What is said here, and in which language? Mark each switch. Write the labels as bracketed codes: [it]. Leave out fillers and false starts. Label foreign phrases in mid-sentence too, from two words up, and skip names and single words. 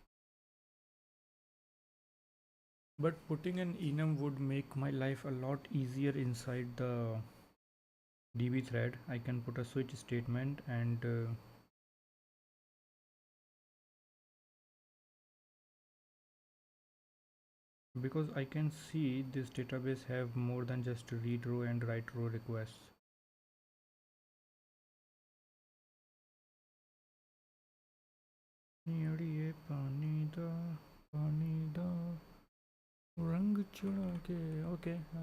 [en] But putting an enum would make my life a lot easier inside the db thread. I can put a switch statement and because I can see this database have more than just read row and write row requests. [pa] पानी दा रंग चढ़ा के. [en] Okay.